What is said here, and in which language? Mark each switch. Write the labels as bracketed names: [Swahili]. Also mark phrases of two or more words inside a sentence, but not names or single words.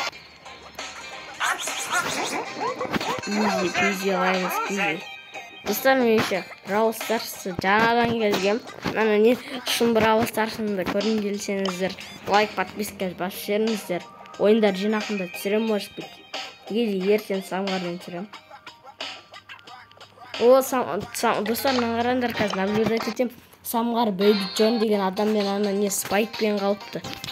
[English] easy peasy lemon peasy. [Kazakh] Достар, мен еще Brawl Stars'ы жаңадан келгем. Ана не шын Brawl Stars'ымды көргім келсеңіздер, лайк, подписка басып жіберіңіздер. Ойындар жинақында түсірем, [Russian] может быть. Или [Kazakh] ертең самғармен түсірем. Достар, қараңдар, қазір наблюдать етем. Самғар Baby John деген адаммен ана не спайкпен қалыпты.